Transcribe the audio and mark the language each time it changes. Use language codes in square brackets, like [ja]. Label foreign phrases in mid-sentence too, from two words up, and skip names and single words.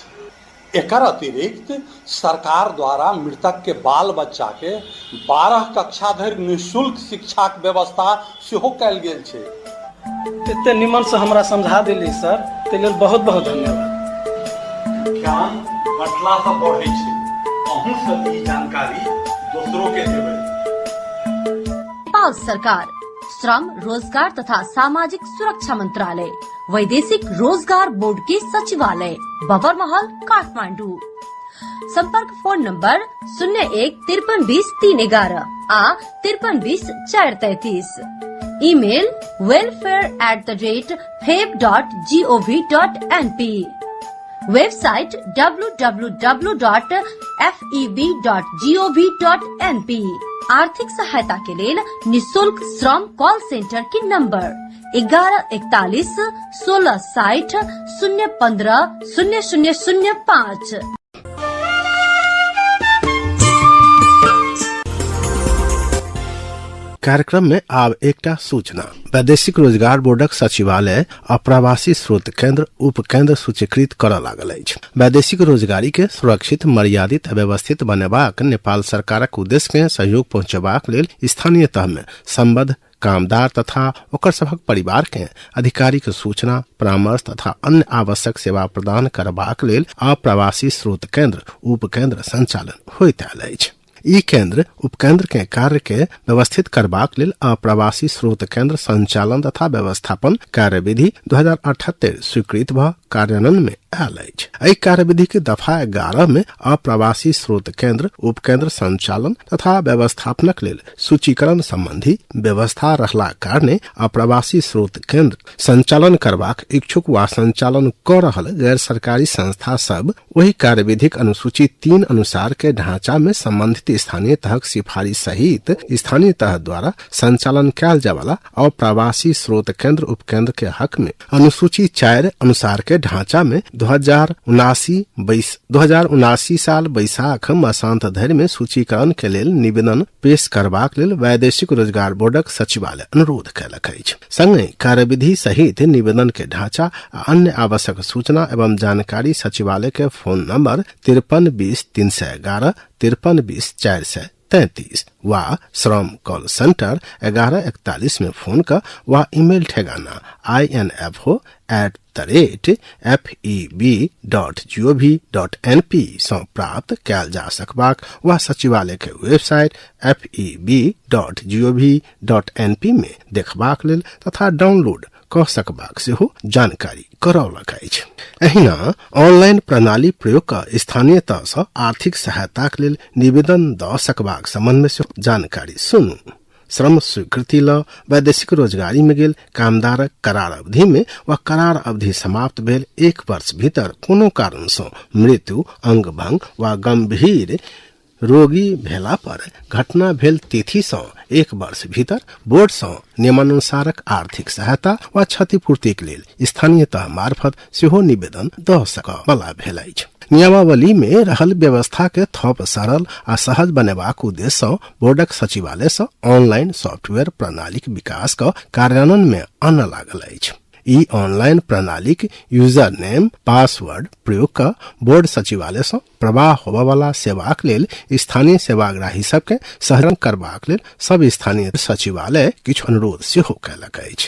[mai] एकर अतिरिक्त सरकार द्वारा मृतक के बाल बच्चा के 12 कक्षा धरि निःशुल्क शिक्षा के व्यवस्था सेहो कयल गेल छै। एते निमन से हमरा समझा देली सर, ते लेल बहुत बहुत धन्यवाद। ज्ञान बटला से बढ़ै छै, अहूँ सब ई जानकारी दोसरों के देबै। नेपाल सरकार, श्रम, रोजगार तथा सामाजिक सुरक्षा मंत्रालय, वैदेशिक रोजगार बोर्ड के सचिवालय, बबर महल, काठमांडू। संपर्क फोन नंबर 01 53 20 311 आ 53 20 433। ईमेल welfare@feb.gov.np। वेबसाइट www.feb.gov.np। आर्थिक सहायता के लिए निःशुल्क श्रम [en] call center [mai] की नंबर 1141 1660 015 0005। कार्यक्रम में आब एकटा सूचना। वैदेशिक रोजगार बोर्डक सचिवालय अप्रवासी स्रोत केंद्र उप केंद्र सूचीकृत करऽ लागल अछि। वैदेशिक रोजगारी के सुरक्षित, मर्यादित आ व्यवस्थित बनेबाक नेपाल सरकारक उद्देश्य के सहयोग पहुंचेबाक लेल स्थानीय तह में संबद्ध कामदार तथा ओकर सभक परिवार के अधिकारी के सूचना, परामर्श तथा अन्य आवश्यक सेवा प्रदान करबाक लेल अप्रवासी स्रोत केंद्र उप केंद्र संचालन होइत आयल अछि। ई केंद्र उपकेंद्र के कार्य के व्यवस्थित करबाक लेल अप्रवासी स्रोत केंद्र संचालन तथा व्यवस्थापन कार्यविधि 2078 स्वीकृत भ कार्यान्वयन में आयल अछि। एहि कार्यविधि के दफा 11 में अप्रवासी स्रोत केंद्र उपकेंद्र संचालन तथा व्यवस्थापनक लेल सूचीकरण संबंधी व्यवस्था रहला कारणे अप्रवासी स्रोत केंद्र संचालन करबाक इच्छुक वा संचालन क रहल गैर सरकारी संस्था सब वही कार्यविधिक अनुसूची 3 अनुसार के ढांचा में संबंधित स्थानीय तहक सिफारिश सहित स्थानीय तह द्वारा संचालन कैल जावला अप्रवासी स्रोत केंद्र उपकेंद्र के हक में अनुसूची 4 अनुसार के ढांचा में 2079 साल बैसाख मसांत धरि में सूचीकरण के लेल निवेदन पेश करबाक लेल वैदेशिक रोजगार बोर्डक सचिवालय अनुरोध कयलक अछि। संगे कार्यविधि सहित निवेदन के ढांचा आ अन्य आवश्यक सूचना एवं जानकारी सचिवालय के फोन नंबर 53 20 311 53 20 433 वा श्रम [en] call center [mai] 1141 में फोन कर वा ईमेल ठेगाना info@feb.gov.np से प्राप्त कैल जा सकबाक वा सचिवालय के वेबसाइट feb.gov.np में देखबाक लेल तथा डाउनलोड क सकबाक सेहो जानकारी करौलक अछि। एहिना ऑनलाइन प्रणाली प्रयोग क स्थानीय तह सँ आर्थिक सहायताक लेल निवेदन द सकबाक संबंध में सेहो जानकारी सुनू। श्रम स्वीकृति ल वैदेशिक रोजगारी में गेल कामदारक करार अवधि में वा करार अवधि समाप्त भेल 1 वर्ष भीतर कोनो कारण सँ मृत्यु, अंग भंग वा गंभीर रोगी भेला पर घटना भेल तिथि सँ 1 वर्ष भीतर बोर्ड सँ नियमानुसारक आर्थिक सहायता वा क्षतिपूर्तिक लेल स्थानीय तह मार्फत सेहो निवेदन द सकबला भेल अछि। नियमावली में रहल व्यवस्था के थप सरल आ सहज बनेबाक उद्देश्य सँ बोर्डक सचिवालय सँ [en] online software [mai] प्रणाली के विकास क कार्यान्वयन में आनय लागल अछि। ई ऑनलाइन प्रणाली के [en] user name password [mai] प्रयोग कर बोर्ड सचिवालय से प्रवाह होबा वाला सेवाक लेल स्थानीय सेवाग्राही सबके सहरण करबाक लेल सब स्थानीय सचिवालय किछु अनुरोध सेहो कयलक अछि।